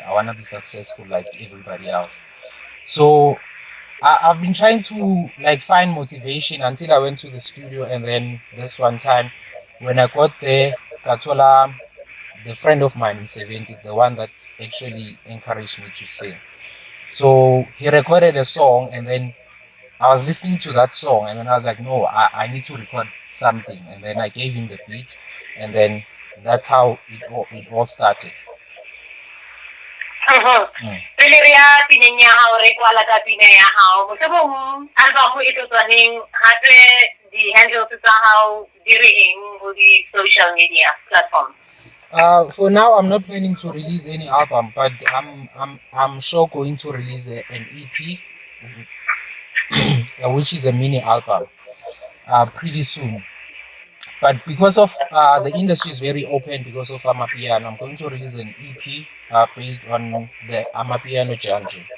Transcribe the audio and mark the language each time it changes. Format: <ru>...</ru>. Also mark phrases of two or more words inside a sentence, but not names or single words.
<en>I wanna be successful like everybody else. So I've been trying to like find motivation until I went to the studio, and then this one time when I got there, Katola, the friend of mine in 70, the one that actually encouraged me to sing. So he recorded a song, and then I was listening to that song, and then I was like, no, I need to record something. And then I gave him the beat, and then that's how it all started.</en> <st>Pele re ya pineng ya hao re kwala ka pina ya hao. Mohlomong album e tlo tswaneng hape di-handles tsa hao di re eng ho di-</st> <en>social media platforms? For now, I'm not planning to release any album, but I'm sure going to release an EP, which is a mini album, pretty soon. But because of the industry is very open because of Amapiano, I'm going to release an EP based on the Amapiano genre.</en>